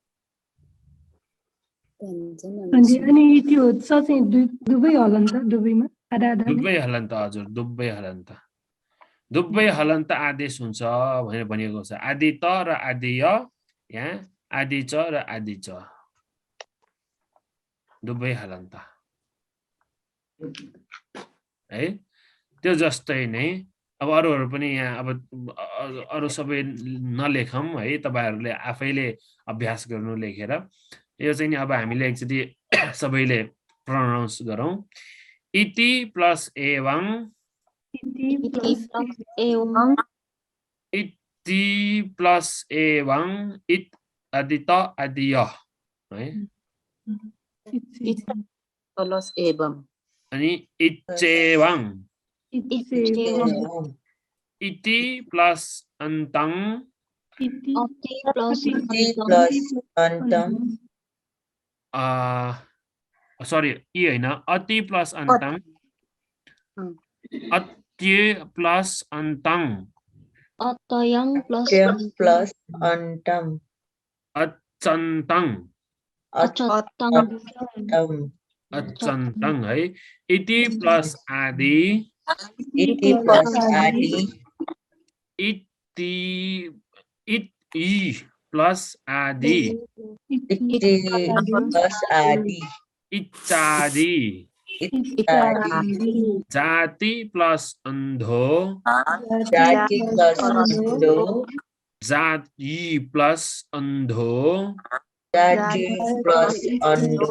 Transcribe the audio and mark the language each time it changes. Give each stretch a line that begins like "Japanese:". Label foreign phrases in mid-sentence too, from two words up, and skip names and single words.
Nepali: अनि त्यो छ चाहिँ दुबै हलन्त दुबैमा आधा आधा दुबै हलन्त हजुर दुबै हलन्त आदेश हुन्छ भनेर भनिएको छ आदि त र आदि य यहाँ आदि च र आदि च दुबै हलन्त है त्यो जस्तै नै अब अरूहरु पनि यहाँ अब अरु सबै नलेखौं है तपाईहरुले आफैले अभ्यास गर्नु लेखेर यो चाहिँ नि अब हामीले एकचोटी सबैले प्रोनाउन्स गरौं
Sanskrit: इति प्लस एवं इति प्लस एवं इत आदि त आदि य
Nepali: है
Sanskrit: प्लस एवं अनि इच्चेवं इति प्लस अन्तं
Nepali: सरी ई हैन
Sanskrit: अति प्लस अन्तं अत्य प्लस अन्तं अत्यं प्लस अन्तं अचन्तं अचन्तं है इति प्लस आदि इति प्लस आदि इति इ प्लस आदि इति प्लस आदि इत्यादि जाति प्लस अन्धो जाति प्लस अन्धो जाति प्लस अन्धो जाति प्लस अन्धो